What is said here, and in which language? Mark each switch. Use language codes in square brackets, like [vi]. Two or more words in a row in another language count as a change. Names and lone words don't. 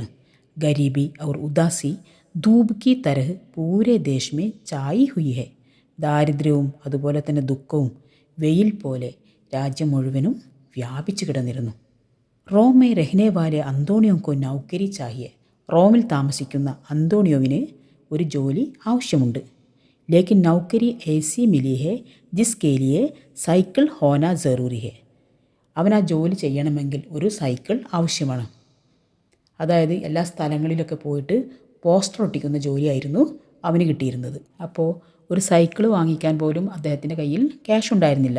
[hi] गरीबी और उदासी धूप की तरह पूरे देश में छायी हुई है, [ml] ദാരിദ്ര്യവും അതുപോലെ തന്നെ ദുഃഖവും വെയിൽ പോലെ രാജ്യം മുഴുവനും വ്യാപിച്ചു കിടന്നിരുന്നു. [hi] रोम में रहने वाले अन्तोनियो को नौकरी चाहिए, [ml] റോമിൽ താമസിക്കുന്ന അന്തോണിയോവിന് ഒരു ജോലി ആവശ്യമുണ്ട്. [hi] लेकिन नौकरी ऐसी मिली है जिसके लिए साइकिल होना ज़रूरी है, [ml] അവൻ ആ ജോലി ചെയ്യണമെങ്കിൽ ഒരു സൈക്കിൾ ആവശ്യമാണ്. അതായത് എല്ലാ സ്ഥലങ്ങളിലൊക്കെ പോയിട്ട് പോസ്റ്റർ ഒട്ടിക്കുന്ന ജോലിയായിരുന്നു അവന് കിട്ടിയിരുന്നത്. അപ്പോൾ ഒരു സൈക്കിൾ വാങ്ങിക്കാൻ പോലും അദ്ദേഹത്തിൻ്റെ കയ്യിൽ ക്യാഷ് ഉണ്ടായിരുന്നില്ല.